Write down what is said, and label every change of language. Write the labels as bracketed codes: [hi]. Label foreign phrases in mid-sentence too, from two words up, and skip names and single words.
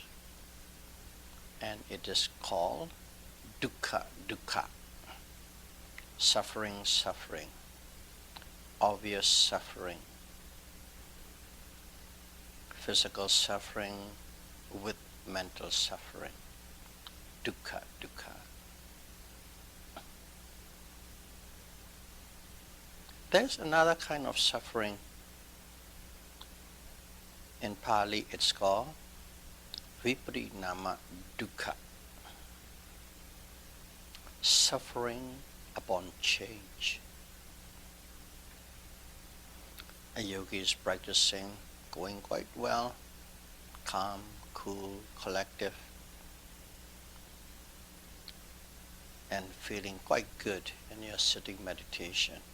[en] And it is called [pi] dukkha, dukkha, [en] suffering, suffering, obvious suffering, physical suffering with mental suffering, [pi] dukkha, dukkha. [en] There's another kind of suffering. In Pali it's called [pi] viparinama dukkha, [en] suffering upon change. A yogi is practicing, going quite well, calm, cool, collective, and feeling quite good in your sitting meditation.